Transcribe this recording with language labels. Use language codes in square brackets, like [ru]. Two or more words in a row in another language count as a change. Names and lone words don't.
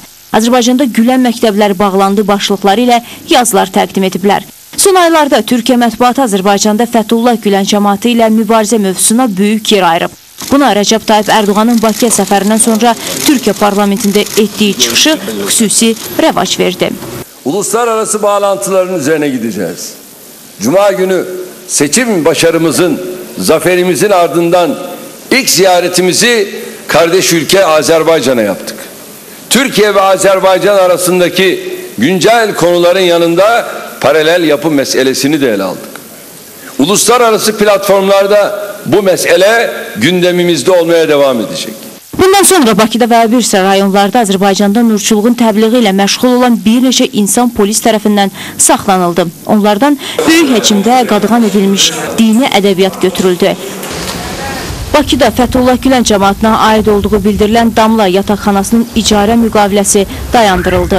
[az] Azərbaycanda Gülen məktəbləri bağlandı başlıqları ilə yazılar təqdim ediblər. Son aylarda Türkiyə mətbuatı Azərbaycanda Fəthullah Gülen cəmaatı ilə mübarizə mövzusuna böyük yer ayırıb. Buna Rəcəb Tayyip Erdoğan'ın Bakıya səfərindən sonra Türkiyə parlamentində etdiyi çıxışı xüsusi rəvac verdi. [tr] Uluslararası bağlantıların üzerine gideceğiz. Cuma günü seçim başarımızın, zaferimizin ardından ilk ziyaretimizi kardeş ülke Azerbaycan'a yaptık. Türkiye ve Azerbaycan arasındaki güncel konuların yanında paralel yapı meselesini de ele aldık. Uluslararası platformlarda bu mesele gündemimizde olmaya devam edecek. [az] Bundan sonra Bakıda və bir sıra rayonlarda Azərbaycanda nurçuluğun təbliği ilə məşğul olan bir neçə insan polis tərəfindən saxlanıldı. Onlardan böyük həcmdə qadağan edilmiş dini ədəbiyyat götürüldü. Bakıda Fəthullah Gülen cəmaatına aid olduğu bildirilən Damla yataqxanasının icarə müqaviləsi dayandırıldı.